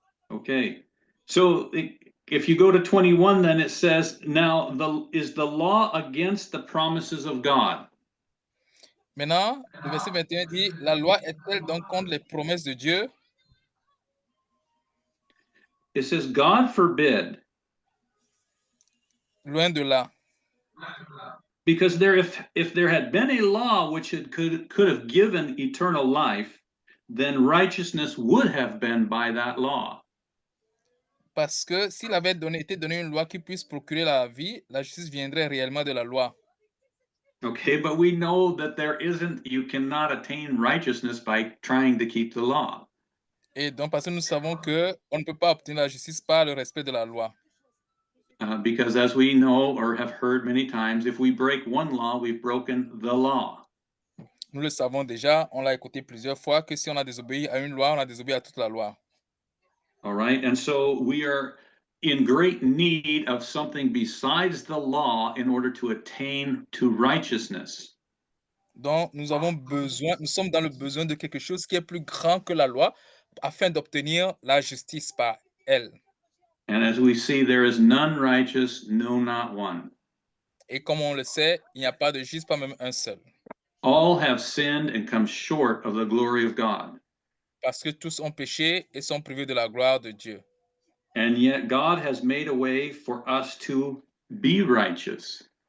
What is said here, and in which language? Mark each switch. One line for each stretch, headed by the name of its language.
English: Okay, so if you go to 21, then it says, now is the law against the promises of God?
French: Maintenant, le verset 21 dit, la loi est-elle donc contre les promesses de Dieu?
English: It says, God forbid.
French: Loin de là.
English: Because if there had been a law which could have given eternal life, then righteousness would have been by that law.
French: Parce que s'il avait été donné une loi qui puisse procurer la vie, la justice viendrait réellement de la loi.
English: Okay, but we know that you cannot attain righteousness by trying to keep the law.
French: Et donc, parce que nous savons que on ne peut pas obtenir la justice par le respect de la loi.
English: Because as we know or have heard many times, if we break one law, we've broken the law.
French: Nous le savons déjà, on l'a écouté plusieurs fois, que si on a désobéi à une loi, on a désobéi à toute la loi.
English: All right, and so we are in great need of something besides the law in order to attain to righteousness.
French: Donc, nous sommes dans le besoin de quelque chose qui est plus grand que la loi afin d'obtenir la justice par elle.
English: And as we see, there is none righteous, no, not one.
French: Et comme on le sait, il n'y a pas de juste, pas même un seul.
English: All have sinned and come short of the glory of God.
French: Parce que tous ont péché et sont privés de la gloire de Dieu.
English: And yet God has made a way for us to be righteous.